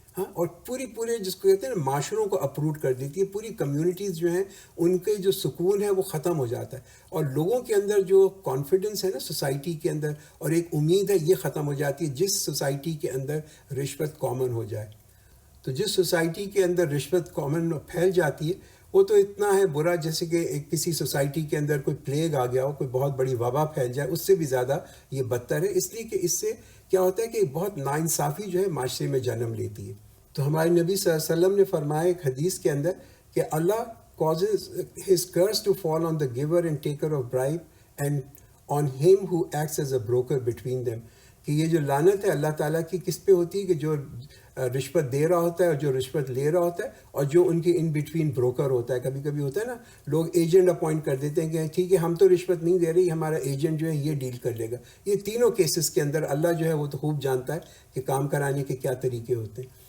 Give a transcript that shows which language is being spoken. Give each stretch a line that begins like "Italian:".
Urdu: ہاں, اور پورے جس کو کہتے ہیں نا معاشروں کو اپروٹ کر دیتی ہے, پوری کمیونٹیز جو ہیں ان کے جو سکون ہے وہ ختم ہو جاتا ہے, اور لوگوں کے اندر جو کانفیڈنس ہے نا سوسائٹی کے اندر, اور ایک امید ہے, یہ ختم ہو جاتی ہے جس سوسائٹی کے اندر رشوت کامن ہو جائے. تو جس سوسائٹی کے اندر رشوت کامن پھیل جاتی ہے وہ تو اتنا ہے برا جیسے کہ کسی سوسائٹی کے اندر کوئی پلیگ آ گیا ہو, کوئی بہت بڑی وبا پھیل جائے, اس سے بھی زیادہ یہ بدتر ہے, اس لیے کہ اس سے کیا ہوتا ہے کہ بہت ناانصافی جو ہے معاشرے میں جنم لیتی ہے. تو ہمارے نبی صلی اللہ علیہ وسلم نے فرمایا ایک حدیث کے اندر کہ اللہ
English: causes his curse to fall on the giver and taker of bribe and on him who acts as a broker between them.
Urdu: کہ یہ جو لعنت ہے اللہ تعالیٰ کی کس پہ ہوتی ہے, کہ جو رشوت دے رہا ہوتا ہے اور جو رشوت لے رہا ہوتا ہے, اور جو ان کے
English: in between
Urdu: بروکر ہوتا ہے. کبھی کبھی ہوتا ہے نا لوگ ایجنٹ اپوائنٹ کر دیتے ہیں کہ ٹھیک ہے ہم تو رشوت نہیں دے رہے, ہمارا ایجنٹ جو ہے یہ ڈیل کر لے گا. یہ تینوں کیسز کے اندر اللہ جو ہے وہ تو خوب جانتا ہے کہ کام کرانے کے کیا طریقے ہوتے ہیں.